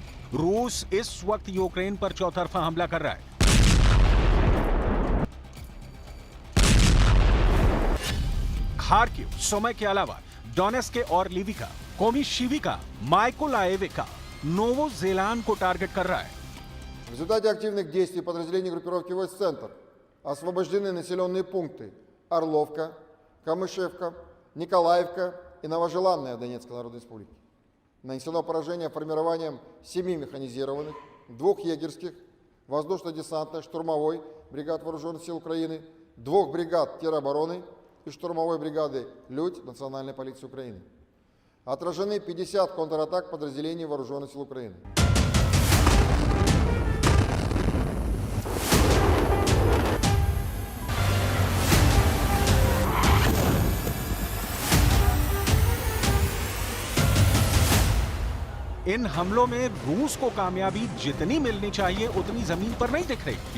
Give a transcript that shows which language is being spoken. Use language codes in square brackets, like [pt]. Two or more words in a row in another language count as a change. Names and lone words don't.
[hi] रूस इस वक्त यूक्रेन पर चौतरफा हमला कर रहा है। खार्किव, सुमी के अलावा डोनेत्स्क और लिविका, कोमिशिविका, माइकोलाइविका, नोवोजेलांड को टारगेट कर रहा है। [ru] В результате активных действий подразделений группировки войск «Центр» освобождены населенные пункты Орловка, Камышевка, Николаевка и Новожеланная Донецкой Народной Республики. Нанесено поражение формированием 7 механизированных, 2 егерских, воздушно-десантных, штурмовой бригад Вооруженных сил Украины, 2 бригад теробороны и штурмовой бригады «Людь» Национальной полиции Украины. Отражены 50 контратак подразделений Вооруженных сил Украины. [hi] इन हमलों में रूस को कामयाबी जितनी मिलनी चाहिए उतनी जमीन पर नहीं दिख रही।